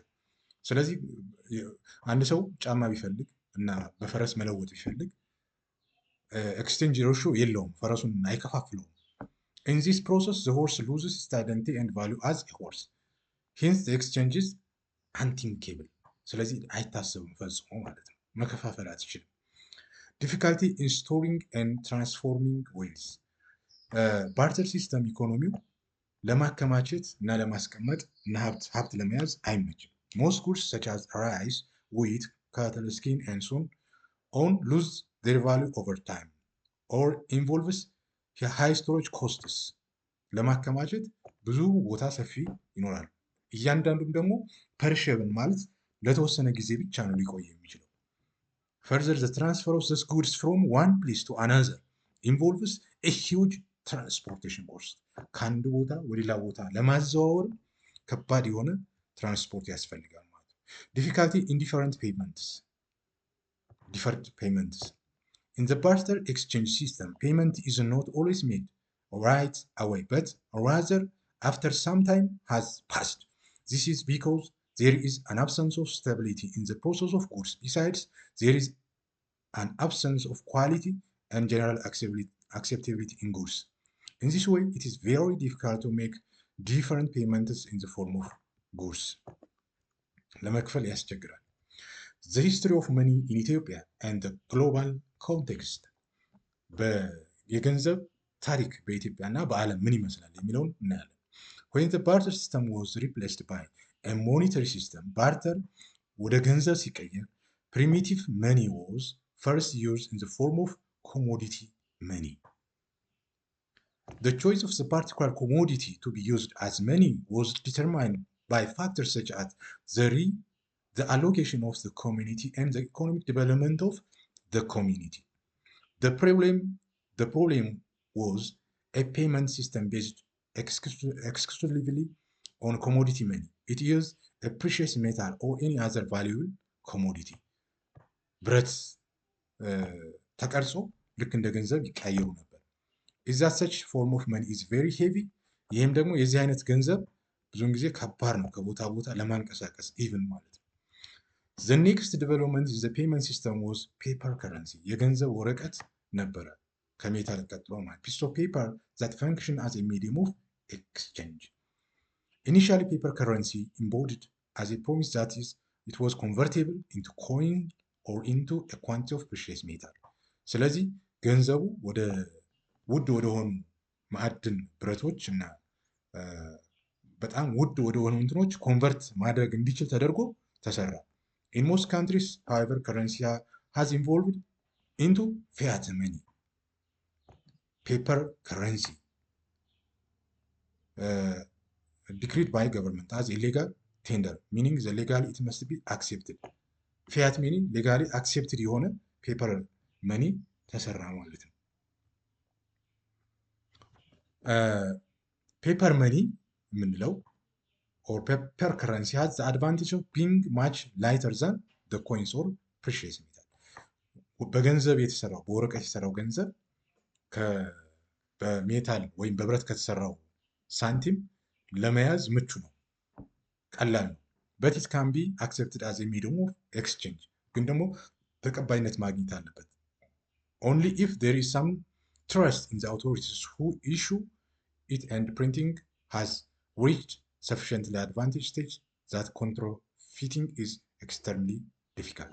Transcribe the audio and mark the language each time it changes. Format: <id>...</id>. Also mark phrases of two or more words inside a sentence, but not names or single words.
<am>ስለዚህ አንድ ሰው ጫማ ቢፈልግ እና በፈረስ መለወጥ ቢፈልግ</am> <en>exchange ratio</en> <am>የለውም፣ ፈረሱን አይከፋፍለውም።</am> <en>In this process, the horse loses its identity and value as a horse. Hence, the exchange is unthinkable.</en> <am>ስለዚህ አይታሰብም ፈጽሞ ማለት ነው። መከፋፈል አትችልም።</am> <en>Difficulty in storing and transforming wealth. barter system</en> <am>ኢኮኖሚው ለማከማቸት እና ለማስቀመጥ እና ሀብት ለመያዝ አይመችም።</am> <en>Most goods such as rice, wheat, cattle skin and so on lose their value over time or involves high storage costs.</en> <am>ለማከማቸት ብዙ ቦታ ሰፊ ይኖራል። እያንዳንዱም ደግሞ ፐርሸብል ማለት ለተወሰነ ጊዜ ብቻ ነው ሊቆይ የሚችለው።</am> <en>Further, the transfer of these goods from one place to another involves a huge transportation cost.</en> <am>ከአንድ ቦታ ወደ ሌላ ቦታ ለማዘዋወር ከባድ የሆነ ትራንስፖርት ያስፈልጋል ማለት ነው።</am> <en>Difficulty in deferred payments. In the barter exchange system, payment is not always made right away, but rather after some time has passed. This is because there is an absence of stability in the process of goods. Besides, there is an absence of quality and general acceptability in goods. In this way, it is very difficult to make different payments in the form of goods.</en> <am>ለመክፈል ያስቸግራል።</am> <en>The history of money in Ethiopia and the global context.</en> <am>የገንዘብ ታሪክ በኢትዮጵያ እና በዓለም ምን ይመስላል የሚለውን እናያለን።</am> <en>When the barter system was replaced by a monetary system, barter</en> <am>ወደ ገንዘብ ሲቀየር</am> <en>primitive money was first used in the form of commodity money. The choice of the particular commodity to be used as money was determined by factors such as the allocation of the community and the economic development of the community. The problem was a payment system based exclusively on commodity money. It used a precious metal or any other valuable commodity.</en> <am>ብረት ተቀርጾ ልክ እንደ ገንዘብ ይቀያየሩ ነበር።</am> <en>Is that such form of money is very heavy?</en> <am>ይህም ደግሞ የዚህ አይነት ገንዘብ ብዙውን ጊዜ ከባድ ነው ከቦታ ቦታ ለማንቀሳቀስ even ማለት ነው።</am> <en>The next development in the payment system was paper currency.</en> <am>የገንዘብ ወረቀት ነበረ ከሜታል ቀጥሎ ማለት</am> <en>piece of paper that function as a medium of exchange. Initially, paper currency embodied as a promise that it was convertible into coin or into a quantity of precious metal.</en> <am>ስለዚህ ገንዘቡ ወደ ውድ ወደሆኑ ማዕድን ብረቶች እና በጣም ውድ ወደሆኑ እንትኖች ኮንቨርት ማድረግ እንዲችል ተደርጎ ተሰራ።</am> <en>In most countries, however, currency has evolved into fiat money. Paper currency decreed by government as illegal tender, meaning the legally it must be accepted. fiat money legally accepted የሆነ paper money</en> <am>ተሰራ ማለት ነው።</am> <en>paper money የምንለው or paper currency has the advantage of being much lighter than the coins or precious metal.</en> <am>በገንዘብ የተሰራው በወረቀት የተሰራው ገንዘብ በሜታል ወይም በብረት ከተሰራው ሳንቲም ለመያዝ ምቹ ነው፣ ቀላል ነው።</am> <en>But it can be accepted as a medium of exchange. ግን ደግሞ ተቀባይነት ማግኘት አለበት። Only if there is some trust in the authorities who issue it and printing has reached sufficiently advanced stage that counterfeiting is extremely difficult.</en>